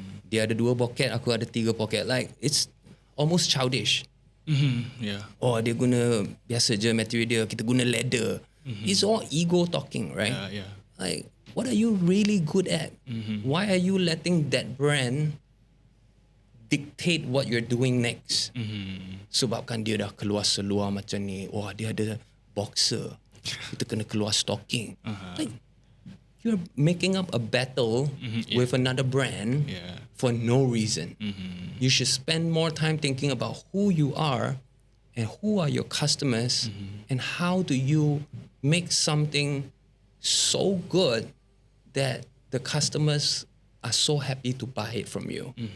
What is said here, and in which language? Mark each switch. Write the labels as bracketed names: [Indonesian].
[Malay] Dia ada 2 pocket, aku ada 3 pocket. [English] Like, it's almost childish. Yeah. [Malay] Oh, dia guna biasa je material dia, kita guna leather. [English] It's all ego talking, right? Yeah. Like, what are you really good at? Why are you letting that brand dictate what you're doing next? [Malay] Sebabkan dia dah keluar seluar macam ni. Wah, dia ada boxer. Kita kena keluar stocking. [English] Like, you're making up a battle with another brand for no reason. You should spend more time thinking about who you are and who are your customers and how do you make something so good that the customers are so happy to buy it from you.